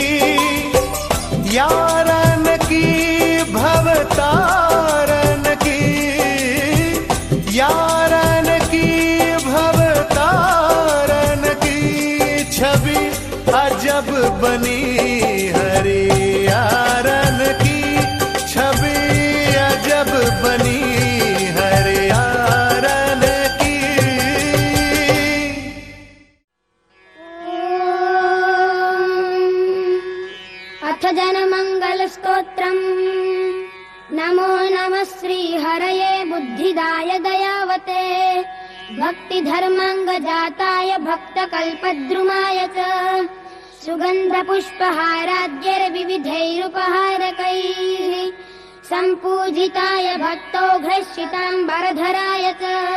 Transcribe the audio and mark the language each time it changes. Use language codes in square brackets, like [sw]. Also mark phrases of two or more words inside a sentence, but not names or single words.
[hi] यारन की भवतारन की, यारन की भवतारन की, छवि अजब बनी हरियारन की, छवि अजब बनी हरियारन की। [sa] अथ जनमंगल स्तोत्रम्। नमो नमः श्री हरये बुद्धिदाय दयावते, भक्ति धर्मांग जाताय भक्त कल्पद्रुमाय च, सुगंध पुष्पहाराद्यर विविधैरुपहारकैः, संपूजिताय भक्तौघ्रश्रिताम्बरधराय च,